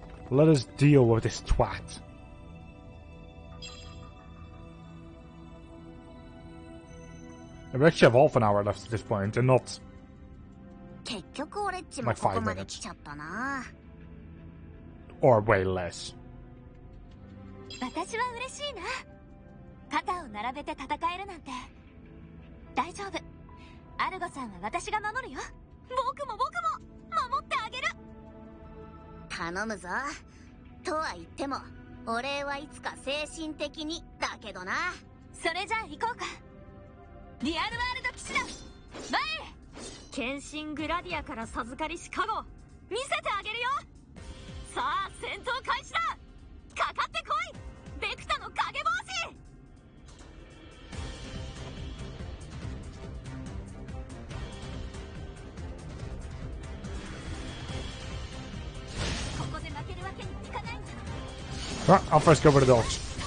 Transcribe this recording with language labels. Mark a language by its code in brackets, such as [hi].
[en] Let us deal with this twat. We actually have half an hour left at this point, and not [ja] 結局俺っちもここまで来ちゃったな。 [en] or way less. [ja] 私は嬉しいな。肩を並べて戦えるなんて。大丈夫。アルゴさんは私が守るよ。僕も守ってあげる。頼むぞ。とは言っても、お礼はいつか精神的にだけどな。それじゃあ行こうか。リアルワールド騎士団、前へ。献身グラディアから授かりし加護、見せてあげるよ。さあ戦闘開始だ。かかってこい、ベクタの影帽子。ここで負けるわけにはいかないんだ。 [en] Alright, I'll first go over the dogs.